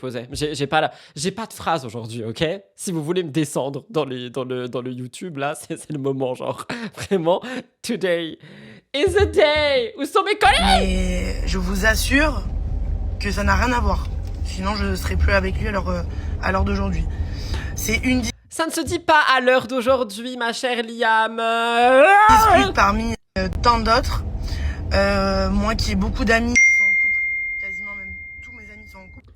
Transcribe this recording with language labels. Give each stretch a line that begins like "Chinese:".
French: J'ai pas de phrase aujourd'hui, ok? Si vous voulez me descendre dans le YouTube, là, c'est le moment, genre. Vraiment,
English: today is the day.
French: Où sont mes collègues? Mais je vous assure que ça n'a rien à voir. Sinon, je ne serais plus avec lui à l'heure d'aujourd'hui. C'est une Ça ne se dit pas à l'heure d'aujourd'hui, ma chère Liam. dispute parmi tant d'autres. Moi qui ai beaucoup d'amis qui sont en couple, quasiment même tous mes amis sont en couple.